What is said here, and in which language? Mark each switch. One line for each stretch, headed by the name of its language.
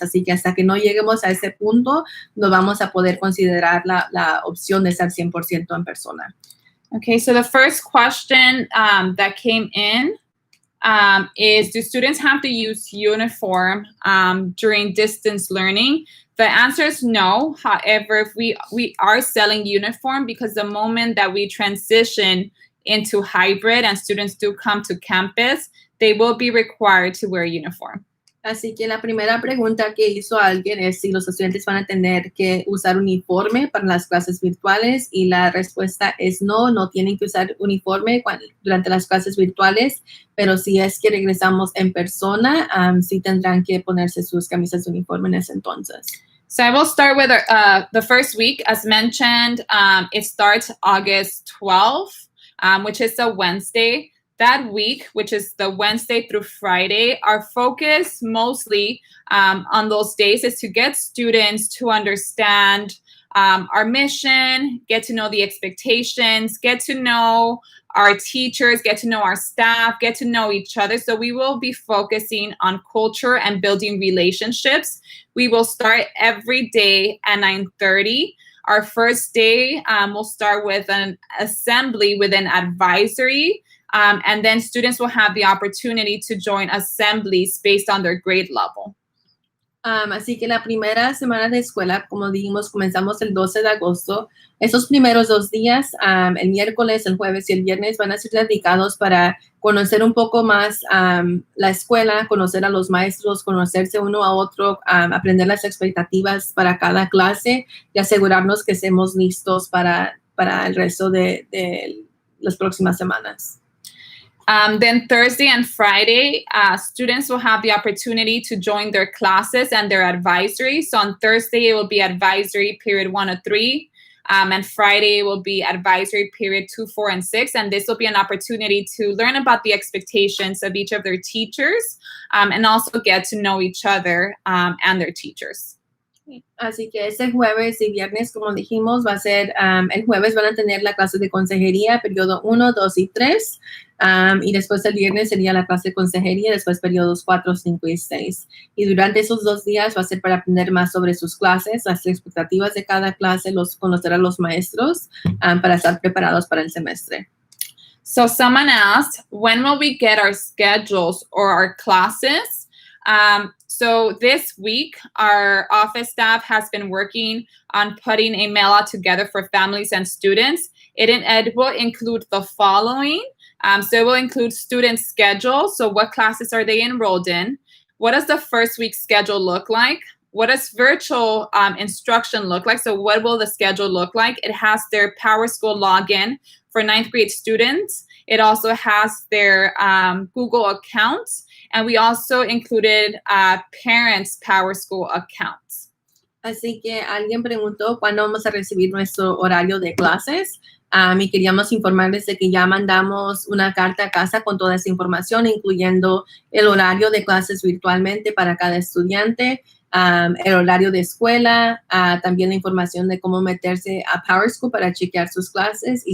Spanish: Así que hasta que no lleguemos a ese punto, no vamos a poder considerar la opción de estar 100% en persona.
English: Okay, so the first question that came in is, do students have to use uniform during distance learning? The answer is no. However, if we are selling uniform because the moment that we transition into hybrid and students do come to campus, they will be required to wear uniform.
Spanish: Así que la primera pregunta que hizo alguien es si los estudiantes van a tener que usar uniforme para las clases virtuales y la respuesta es no tienen que usar uniforme durante las clases virtuales, pero si es que regresamos en persona, sí tendrán que ponerse sus camisas de uniforme en ese entonces.
English: So I will start with the first week. As mentioned, it starts August 12th, which is a Wednesday. That week, which is the Wednesday through Friday, our focus mostly on those days is to get students to understand our mission, get to know the expectations, get to know our teachers, get to know our staff, get to know each other. So we will be focusing on culture and building relationships. We will start every day at 9:30. Our first day will start with an assembly with an advisory. And then students will have the opportunity to join assemblies based on their grade level.
Spanish: Así que la primera semana de escuela, como dijimos, comenzamos el 12 de agosto. Esos primeros 2 días, el miércoles, el jueves y el viernes, van a ser dedicados para conocer un poco más la escuela, conocer a los maestros, conocerse uno a otro, aprender las expectativas para cada clase y asegurarnos que estemos listos para el resto de las próximas semanas.
English: Then Thursday and Friday, students will have the opportunity to join their classes and their advisory. So on Thursday, it will be advisory period 1 to 3. And Friday will be advisory period 2, 4, and 6. And this will be an opportunity to learn about the expectations of each of their teachers and also get to know each other and their teachers.
Spanish: Así que ese jueves y viernes, como dijimos, va a ser, el jueves van a tener la clase de consejería, periodo 1, 2 y 3, y después el viernes sería la clase de consejería, después periodos 4, 5 y 6. Y durante esos 2 días va a ser para aprender más sobre sus clases, las expectativas de cada clase, conocer a los maestros, para estar preparados para el semestre.
English: So someone asked, when will we get our schedules or our classes? So this week, our office staff has been working on putting a mail out together for families and students. It will include the following. So it will include student schedule. So what classes are they enrolled in? What does the first week schedule look like? What does virtual instruction look like? So what will the schedule look like? It has their PowerSchool login for 9th grade students. It also has their Google accounts. And we also included parents' PowerSchool accounts.
Spanish: Así que alguien preguntó cuándo vamos a recibir nuestro horario de clases. Y queríamos informarles de que ya mandamos una carta a casa con toda esa información, incluyendo el horario de clases virtualmente para cada estudiante, el horario de escuela, también la información de cómo meterse a PowerSchool para chequear sus clases.